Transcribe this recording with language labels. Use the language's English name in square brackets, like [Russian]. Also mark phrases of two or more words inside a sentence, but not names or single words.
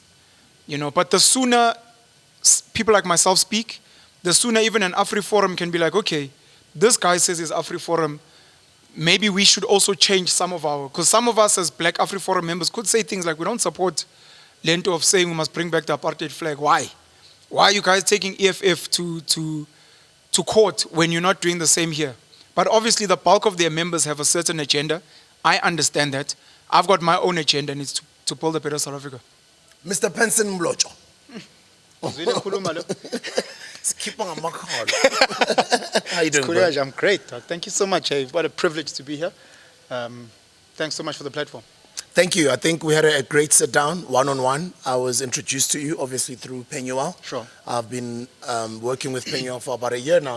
[English] You know, but the sooner people like myself speak, the sooner even an Afriforum can be like, okay, this guy says it's Afriforum, maybe we should also change some of our, because some of us as black Afriforum members could say things like, we don't support Lento of saying we must bring back the apartheid flag. Why? Why are you guys taking EFF to court when you're not doing the same here? But obviously the bulk of their members have a certain agenda. I understand that. I've got my own agenda, and it's to build a better South Africa. Mr. PENSON MLOTSHWA, [North Ndebele] Uzwile ngikhuluma lo? [English] Skip on my card. How you doing, bro? Courage, I'm great. Dog. Thank you so much. Hey, what a privilege to be here. Thanks so much for the platform. Thank you. I think we had a great sit down, one-on-one. I was introduced to you, obviously, through PENUEL. Sure. I've been working with PENUEL for about a year now.